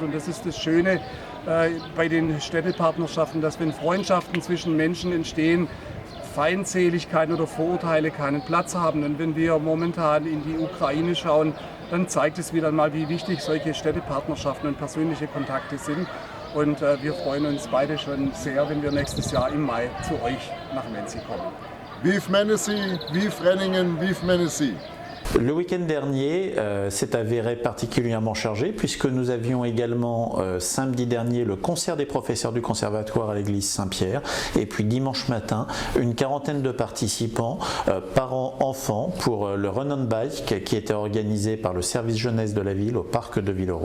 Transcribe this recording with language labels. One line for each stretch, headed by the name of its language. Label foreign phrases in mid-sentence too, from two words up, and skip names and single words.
German: Und das ist das Schöne bei den Städtepartnerschaften, dass wenn Freundschaften zwischen Menschen entstehen, Feindseligkeiten oder Vorurteile keinen Platz haben. Und wenn wir momentan in die Ukraine schauen, dann zeigt es wieder mal, wie wichtig solche Städtepartnerschaften und persönliche Kontakte sind. Und wir freuen uns beide schon sehr, wenn wir nächstes Jahr im Mai zu euch nach Menzi kommen.
French: Vive Menessy, vive Renningen, vive Menessy! Le week-end dernier s'est avéré particulièrement chargé puisque nous avions également samedi dernier le concert des professeurs du conservatoire à l'église Saint-Pierre et puis dimanche matin une quarantaine de participants, parents, enfants pour le Run on Bike qui était organisé par le service jeunesse de la ville au parc de Villeroy.